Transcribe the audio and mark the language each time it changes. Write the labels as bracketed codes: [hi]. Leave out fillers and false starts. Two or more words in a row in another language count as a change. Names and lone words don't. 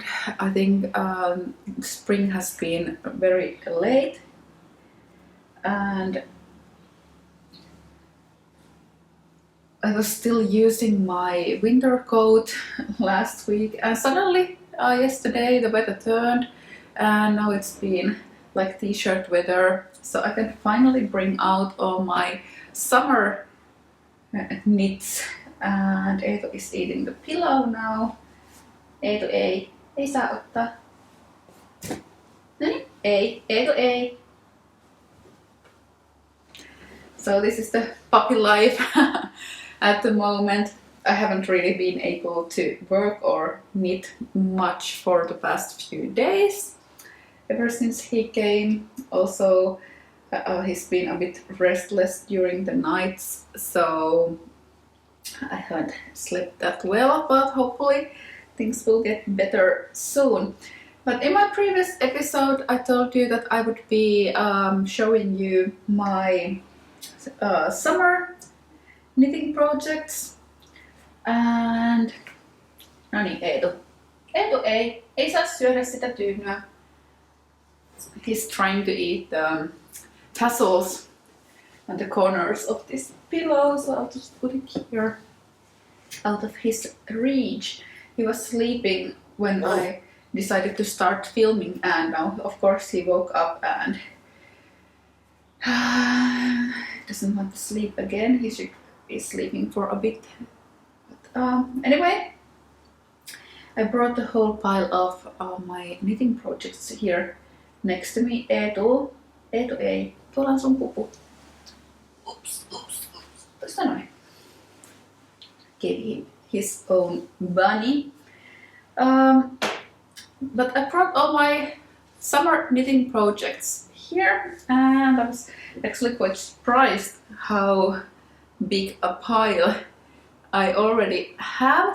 [en] I think spring has been very late, and I was still using my winter coat last week and suddenly yesterday the weather turned and now it's been like t-shirt weather, so I can finally bring out all my summer knits. And Eetu is eating the pillow now. [fi] Eetu ei saa ottaa. Noniin, Eetu ei. [en] So this is the puppy life. At the moment, I haven't really been able to work or knit much for the past few days. Ever since he came, also he's been a bit restless during the nights, so I haven't slept that well, but hopefully things will get better soon. But in my previous episode, I told you that I would be showing you my summer knitting projects, and [fi] no niin, Eetu ei saa syödä sitä tyynää. [en] He's trying to eat the tassels on the corners of this pillow, so I'll just put it here out of his reach. He was sleeping when I decided to start filming, and now of course he woke up and doesn't want to sleep again. He should be sleeping for a bit. But, anyway, I brought the whole pile of my knitting projects here next to me. [fi] Eetu ei. Tuolla on sun pupu. Oops. Tuosta noin. [en] Give him his own bunny. But I brought all my summer knitting projects here, and I was actually quite surprised how big a pile I already have.